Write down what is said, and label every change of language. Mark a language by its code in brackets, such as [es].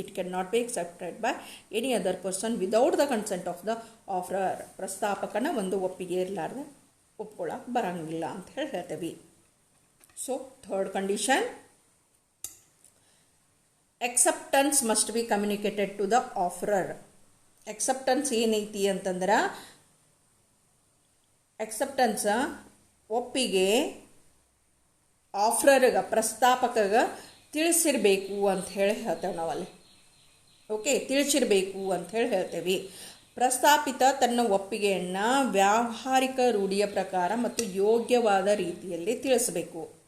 [en] It can not be accepted by any other person without the consent of the offerer. [kn] ಪ್ರಸ್ತಾಪಕನ ಒಂದು ಒಪ್ಪಿಗೆ ಇರಲಾರ್ದೆ ಒಪ್ಕೊಳ್ಳಕ್ಕೆ ಬರಂಗಿಲ್ಲ ಅಂತ ಹೇಳ್ತೇವೆ. [en] So third condition, acceptance must be communicated to the offerer. [kn] acceptance ಏನೈತಿ ಅಂತಂದ್ರೆ acceptance ಒಪ್ಪಿಗೆ ಆಫರರ್ಗೆ, ಪ್ರಸ್ತಾಪಕಗೆ ತಿಳಿಸಿರಬೇಕು ಅಂತ ಹೇಳಿ ಹೇಳ್ತೇವೆ ನಾವಲ್ಲಿ. ಓಕೆ, ತಿಳಿಸಿರಬೇಕು ಅಂತ ಹೇಳಿ ಹೇಳ್ತೇವೆ. ಪ್ರಸ್ತಾಪಿತ ತನ್ನ ಒಪ್ಪಿಗೆಯನ್ನು ವ್ಯಾವಹಾರಿಕ ರೂಢಿಯ ಪ್ರಕಾರ ಮತ್ತು ಯೋಗ್ಯವಾದ ರೀತಿಯಲ್ಲಿ ತಿಳಿಸಬೇಕು.